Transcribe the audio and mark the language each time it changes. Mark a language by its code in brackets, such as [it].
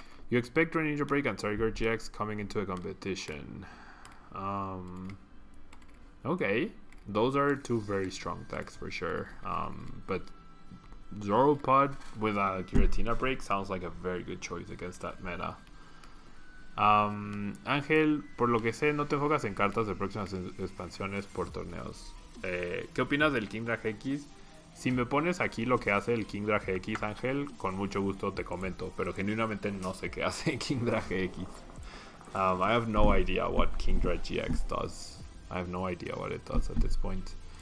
[en] You expect Ninja Break and Sarigor GX coming into a competition. Okay. Those are 2 very strong decks for sure. But Zoropod with a Giratina Break sounds like a very good choice against that meta. [es] Ángel, por lo que sé, no te enfocas en cartas de próximas expansiones por torneos. ¿Qué opinas del Kingdra GX? Si me pones aquí lo que hace el Kingdra GX, Ángel, con mucho gusto te comento, pero genuinamente no sé qué hace Kingdra GX. [en] I have no idea what Kingdra GX does. I have no idea what it does at this point.